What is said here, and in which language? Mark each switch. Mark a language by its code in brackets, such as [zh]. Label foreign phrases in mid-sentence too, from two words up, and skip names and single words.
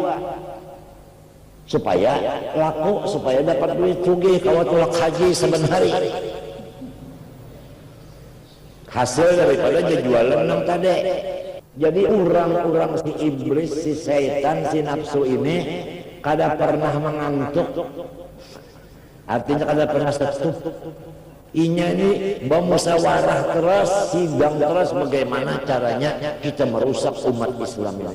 [bjn] Supaya laku, supaya dapat duit sugih kalau tulak haji sebenarnya. [id] Hasil daripada jualan nang tadi. [bjn] Jadi orang-orang si iblis, si setan, si nafsu ini kada pernah mengantuk. Artinya kada pernah setup. [id] Inya ini bermusyawarah terus, sidang terus bagaimana caranya kita merusak umat Islam ini.